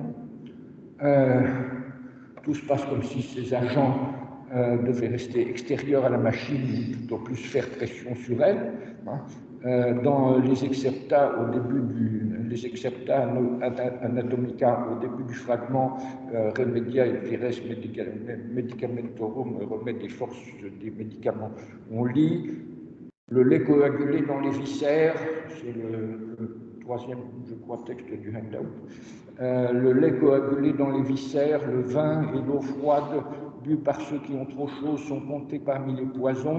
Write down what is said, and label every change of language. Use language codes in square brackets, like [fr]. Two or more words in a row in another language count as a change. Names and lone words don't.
[fr] Tout se passe comme si ces agents devaient rester extérieurs à la machine, ou plutôt plus faire pression sur elle. Dans les excerpta anatomica au début du fragment Remedia et vires medicamentorum, remède des forces des médicaments, on lit le lait coagulé dans les viscères, c'est le troisième, je crois, texte du handout. Le lait coagulé dans les viscères, le vin et l'eau froide bu par ceux qui ont trop chaud sont comptés parmi les poisons.